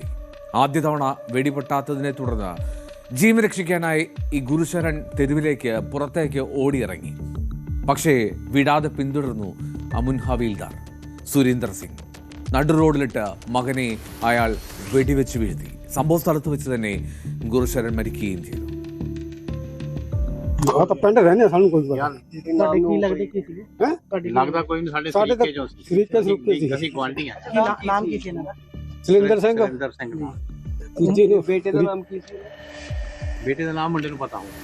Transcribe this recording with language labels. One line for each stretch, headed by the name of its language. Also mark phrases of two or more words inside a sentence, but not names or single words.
Malayalam: ആദ്യ തവണ വെടിപൊട്ടാത്തതിനെ തുടർന്ന് ജീവൻ രക്ഷിക്കാനായി ഈ ഗുരുശരൺ തെരുവിലേക്ക് പുറത്തേക്ക് ഓടിയിറങ്ങി. പക്ഷേ വിടാതെ പിന്തുടർന്നു മുൻ ഹവീൽദാർ സുരീന്ദർ സിംഗ്. നടു റോഡിലിട്ട് മകനെ അയാൾ വെടിവെച്ച് വീഴ്ത്തി. സംഭവ സ്ഥലത്ത് വെച്ച് തന്നെ ഗുരുശരൺ മരിക്കുകയും ചെയ്തു.
Punjabi: ਪਿੰਡ ਰਹਿੰਦੇ ਸਾਨੂੰ ਕੋਈ ਪਤਾ ਤੁਹਾਡੇ ਕੀ ਲੱਗਦੇ ਕੀ ਸੀ? ਲੱਗਦਾ ਕੋਈ ਨਹੀਂ, ਸਾਡੇ ਸਾਡੇ ਜੋ ਸੀ ਸਰੀਕੇ ਸੀ। ਅਸੀਂ ਗੁਆਂਢੀ ਆ। ਨਾਮ ਕੀ ਸੀ ਇਹਨਾਂ ਦਾ? ਸੁਰਿੰਦਰ ਸਿੰਘ। ਤੀਜੇ ਨੂੰ ਬੇਟੇ ਦਾ ਨਾਮ ਕੀ ਸੀ? ਬੇਟੇ ਦਾ ਨਾਮ ਮੁੰਡੇ ਨੂੰ ਪਤਾ ਹੋ।